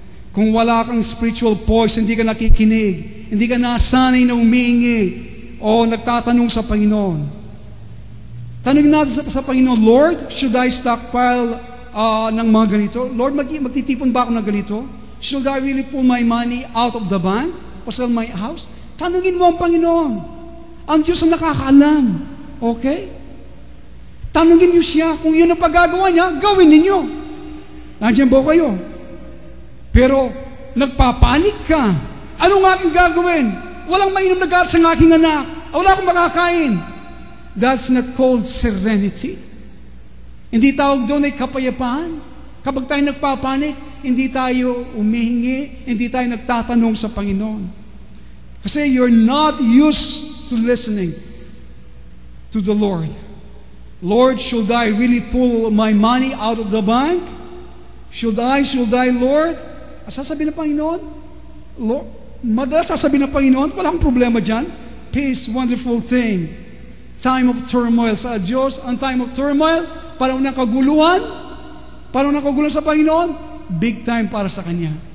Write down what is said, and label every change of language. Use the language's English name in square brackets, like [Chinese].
[Filipino] Kung wala kang spiritual voice, hindi ka nakikinig, hindi ka nasanay na humingi o nagtatanong sa Panginoon. Tanungin natin sa Panginoon, Lord, [English] should I stockpile [Filipino] ng mga ganito? Lord, magtitipon ba ako ng ganito? [English] Should I really pull my money out of the bank or sell my house? [Filipino] Tanungin mo ang Panginoon. Ang Diyos ang nakakaalam. Okay? Tanungin niyo siya. Kung yun ang paggagawa niya, gawin ninyo. Nandiyan ba kayo? Pero, nagpapanik ka. Anong aking gagawin? Walang mainom na gatas ang aking anak. Wala akong makakain. [English] That's not called serenity. [Filipino] Hindi tawag doon ay kapayapaan. Kapag tayo nagpapanik, hindi tayo umihingi, hindi tayo nagtatanong sa Panginoon. [English] Kasi you're not used to listening to the Lord. Lord, should I really pull my money out of the bank? Should I, Lord? [Filipino] Sasabihin ng Panginoon, Lord, madalas sasabihin ng Panginoon, wala akong problema dyan. [English] Peace, wonderful thing. Time of turmoil [Filipino] sa Diyos, ang [English] time of turmoil, [Filipino] parang ng kaguluhan sa Panginoon, [English] big time [Filipino] para sa Kanya.